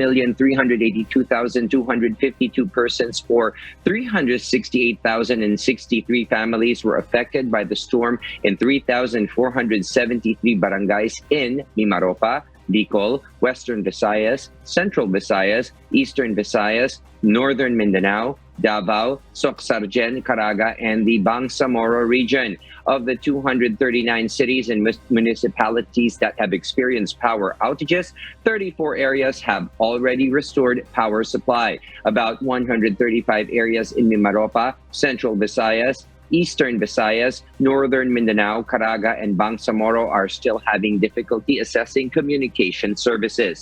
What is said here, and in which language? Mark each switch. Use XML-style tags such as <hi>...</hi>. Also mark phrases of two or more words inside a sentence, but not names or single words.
<en>1,382,252 persons, or 368,063 families were affected by the storm in 3,473 barangays in Mimaropa, Bicol, Western Visayas, Central Visayas, Eastern Visayas, Northern Mindanao, Davao, Socsargen, Caraga, and the Bangsamoro region. Of the 239 cities and municipalities that have experienced power outages, 34 areas have already restored power supply. About 135 areas in Mimaropa, Central Visayas, Eastern Visayas, Northern Mindanao, Caraga, and Bangsamoro are still having difficulty accessing communication services.</en>